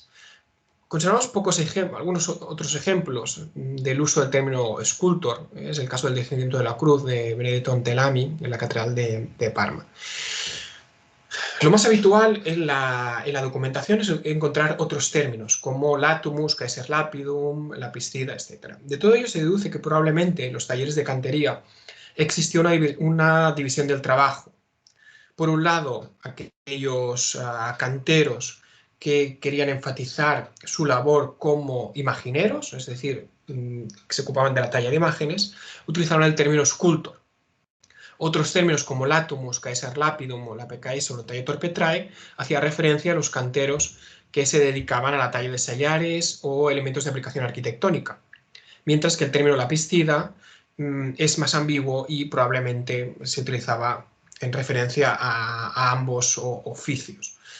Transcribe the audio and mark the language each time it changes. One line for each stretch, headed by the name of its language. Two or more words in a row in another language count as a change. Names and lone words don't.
Spanish: Conservamos algunos otros ejemplos del uso del término escultor. Es el caso del Descendimiento de la Cruz de Benedetto Ontelami en la Catedral de Parma. Lo más habitual en la documentación es encontrar otros términos, como latumus,
Latin: caeser lapidum,
Spanish: lapiscida, etc. De todo ello se deduce que probablemente en los talleres de cantería existió una división del trabajo. Por un lado, aquellos canteros que querían enfatizar su labor como imagineros, es decir, que se ocupaban de la talla de imágenes, utilizaron el término sculptor. Otros términos como latumus,
Latin: caeser lapidum
Spanish: o lapecaesor o
Latin: tallator petrae
Spanish: hacía referencia a los canteros que se dedicaban a la talla de sillares o elementos de aplicación arquitectónica, mientras que el término lapiscida es más ambiguo y probablemente se utilizaba en referencia a ambos oficios.